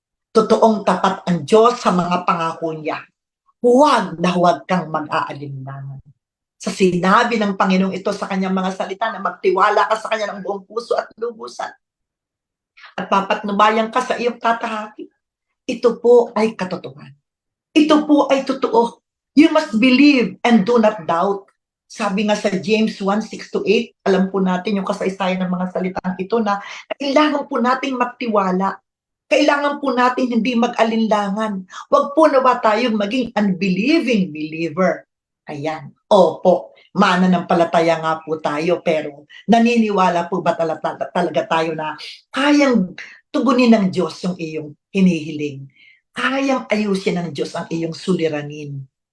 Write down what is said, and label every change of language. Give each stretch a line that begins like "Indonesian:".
Filipino: Totoong tapat ang Diyos sa mga pangako niya. Huwag na huwag kang mag-aalinlangan. Sa sinabi ng Panginoong ito sa kanyang mga salita na magtiwala ka sa kanya ng buong puso at lubusan at papatnubayan ka sa iyong tatahakin. Ito po ay katotohanan. Ito po ay totoo.
English: You must believe and do not doubt.
Filipino: Sabi nga sa James 1:6-8, alam po natin yung kasaysayan ng mga salitang ito na kailangan po natin magtiwala. Kailangan po natin hindi mag-alinlangan. Huwag po na ba tayong maging
English: unbelieving believer.
Filipino: Ayan. Opo, mananampalataya nga po tayo, pero naniniwala po ba talaga tayo na kayang tugunin ng Diyos yung iyong hinihiling? Kayang ayusin ng Diyos ang iyong suliranin?